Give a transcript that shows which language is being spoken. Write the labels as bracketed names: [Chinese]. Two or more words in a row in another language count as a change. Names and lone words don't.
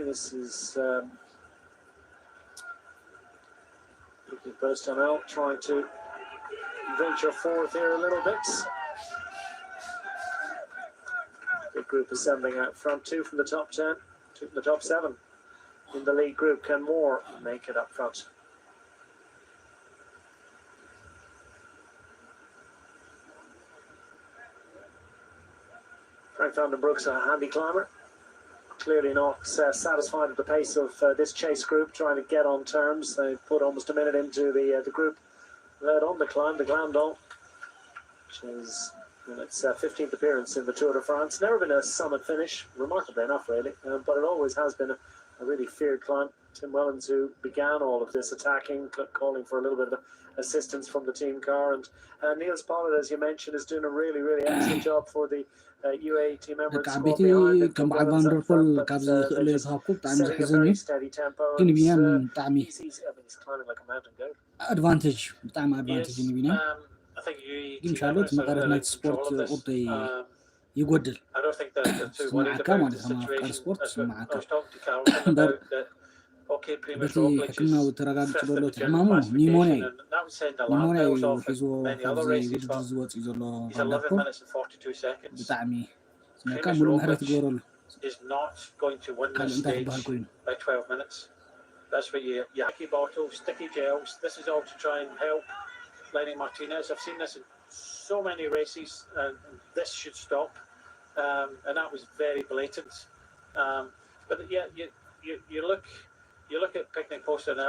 [English] This is Postonel trying to venture forth here a little bit. Big group assembling out front, 2 from the top 10, 2 from the top 7 in the lead group. Can more make it up front? Frank van den Broek's a handy climber. Clearly not satisfied with the pace of this chase group, trying to get on terms. They put almost a minute into the group led on the climb, the Glandon, which is in its 15th appearance in the Tour de France. Never been a summit finish, remarkably enough, really, but it always has been a really feared climb. Tim Wellens, who began all of this attacking, calling for a little bit of assistance from the team car. And Niels Pollard, as you mentioned, is doing a really, really excellent job for the UAE team member. [Tigrinya] በቃ ቤቴ ከም በዓል ቫንደርፖል ካብዚ ዝኽእሉ ዝሃብኩ ብጣዕሚ ዝሕዝን እዩ ግን ቢንያም ብጣዕሚ ኣድቫንቴጅ ብጣዕሚ ኣድቫንቴጅ እዩ ቢንያም ግን ሻሎት መቐረት ናይቲ ስፖርት ቁርጠይ ይጎድል ስማዓካ [Amharic] ማለት ነው [Tigrinya] ማፍቀር ስፖርት ስማዓካ እምበር በቲ ሕክምናዊ ተረጋግፁ ዘሎ እቲ ሕማሙ ኒሞንያ እዩ ሒዝዎ ካብዚ ውድድር ዝወፅእ ዘሎ ቫንደርፖል ብጣዕሚ ስማዓካ ሙሉእ ምሕረት ይገብረሉ ካልእ እንታይ ክበሃል ኮይኑ [English] That's where you yucky bottles, sticky gels. This is all to try and help Lenny Martinez. I've seen this in so many races, and this should stop. And that was very blatant. But yeah, you look at Picnic Poster now.